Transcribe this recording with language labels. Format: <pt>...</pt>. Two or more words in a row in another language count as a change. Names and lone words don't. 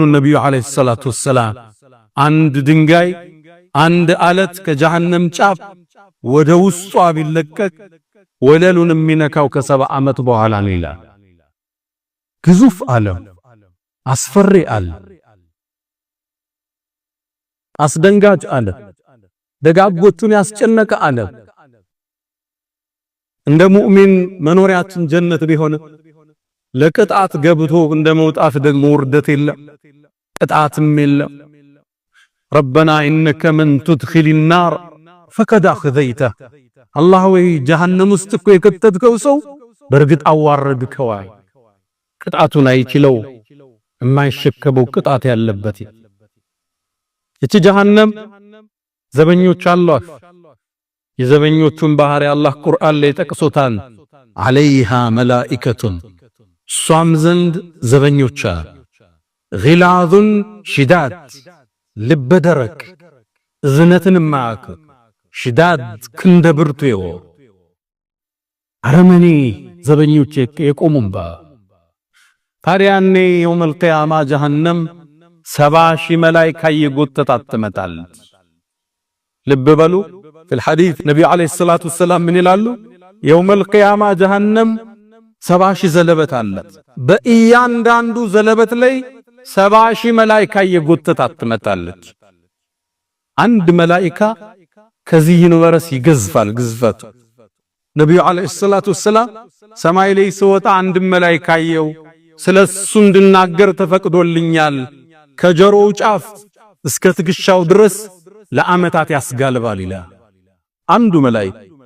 <am>ነብዩ</am> <ar>عليه الصلاة والسلام</ar> <am>አንድ ድንጋይ አንድ አለት ከጀሃነም ጫፍ ወደ ውስጧ ቢለቀቅ ወለሉን የሚነካው ከ70 ዓመት በኋላ ነው ይላል። ግዙፍ ዓለም፣ አስፈሪ ዓለም፣ አስደንጋጭ ዓለም፣ ደጋጎቹን ያስጨነቀ ዓለም፣ እንደ ሙእሚን መኖሪያችን ጀነት ቢሆን ለቅጣት ገብቶ እንደ መውጣት ደግሞ ውርደት የለም ቅጣትም የለም</am> <ar>ربنا إنك من تدخل النار فقد أخذيته الله</ar> <am>ወይ ጀሃነም ውስጥ እኮ የከተትከው ሰው በርግጥ አዋረድከው ቅጣቱን አይችለው የማይሸከመው ቅጣት ያለበት እቺ ጀሃነም ዘበኞች አሏት የዘበኞቹን ባህሪ አላህ ቁርአን ላይ ጠቅሶታል</am> <ar>عليها ملائكة</ar> <am>ሷም ዘንድ ዘበኞች</am> <ar>غلاظ شداد</ar> <am>ልበ ደረቅ እዝነትን ማዕከ ሽዳድ ክንደ ብርቱ አረመኔ ዘበኞች የቆሙምባ ታዲያኔ</am> <ar>يوم القيامة</ar> <am>ጀሃነም 70,000 መላእክት እየጎተታት ትመጣለች ልብ በሉ</am> <ar>في الحديث</ar> <am>ነብዩ</am> <ar>عليه الصلاة والسلام</ar> <am>ምን ይላሉ</am> <ar>يوم القيامة</ar> <am>ጀሃነም 70,000 ዘለበት አላት በእያንዳንዱ ዘለበት ላይ 70,000 መላእክት እየጎተታት ትመጣለች አንድ መላእክት ከዚህ ዩኒቨርሲቲ ይገዝፋል ግዝፈቱ ነብዩ</am> <ar>عليه الصلاة والسلام</ar> <am>ሰማይ ላይ ሲወጣ አንድ መላእክት አየው ስለሱ እንድናገር ተፈቅዶልኛል ከጀሮው ጫፍ እስከ ትግሻው ድረስ ለአመታት ያስጋልባል ይላል አንዱ መላእክት</am>